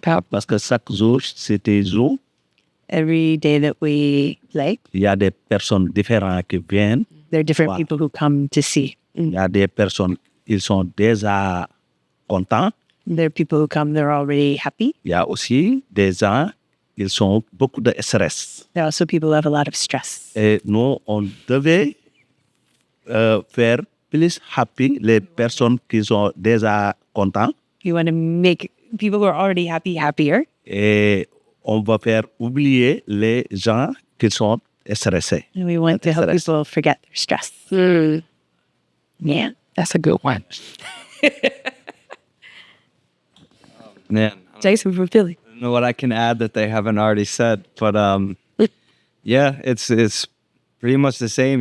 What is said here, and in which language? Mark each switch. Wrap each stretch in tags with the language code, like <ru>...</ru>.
<fr>Parce que chaque jour, c'est des jours,</fr> <en>Every day that we play,</en> <fr>il y a des personnes différentes qui viennent.</fr> <en>there are different Wow. people who come to see.</en> <fr>Il y a des personnes, ils sont déjà contents.</fr> <en>There are people who come, they're already happy.</en> <fr>Il y a aussi des gens, ils ont beaucoup de stress.</fr> <en>There are also people who have a lot of stress.</en> <fr>Et nous, on devait faire plus happy les personnes qui sont déjà contentes.</fr> <en>You want to make people who are already happy happier.</en> <fr>Et on va faire oublier les gens qui sont stressés.</fr> <en>And we want to help people forget their stress. Yeah. That's a good one. Man, Jason from Philly. I don't know what I can add that they haven't already said, but yeah, it's pretty much the same.</en>